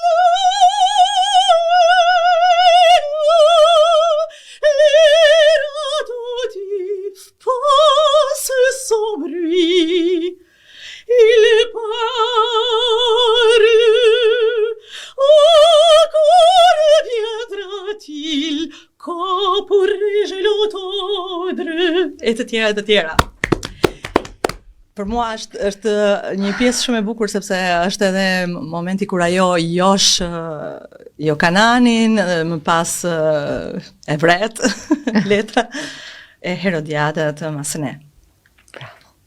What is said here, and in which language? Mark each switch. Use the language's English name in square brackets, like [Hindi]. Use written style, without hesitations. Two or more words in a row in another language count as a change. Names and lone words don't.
[French] sans bruit, il parle, encore viendra-t-il, quand pourrai-je l'entendre? [Albanian] E të tjera. Për mua është një pjesë shumë e bukur sepse është edhe momenti kur ajo josh jo Kananin, më pas e vret letra e Herodiadët Masene.